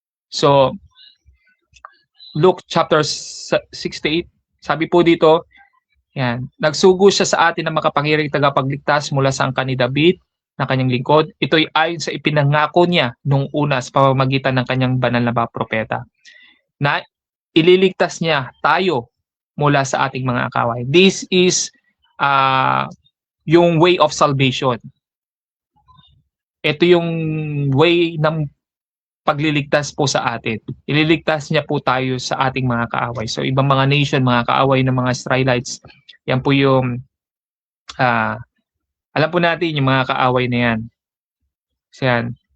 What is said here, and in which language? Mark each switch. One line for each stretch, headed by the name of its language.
Filipino: So, Luke chapter 68, sabi po dito, yan, nagsugo siya sa atin na makapangyarihang tagapagligtas mula sa angkan ni David na kanyang lingkod. Ito'y ayon sa ipinangako niya nung una sa pamamagitan ng kanyang banal na mga propeta, na ililigtas niya tayo mula sa ating mga akaway.
English: This is yung way of salvation.
Filipino: Ito yung way ng pagliligtas po sa atin. Ililigtas niya po tayo sa ating mga kaaway. So ibang mga nation, mga kaaway ng mga Israelites, yan po yung alam po natin yung mga kaaway na yan. So yan.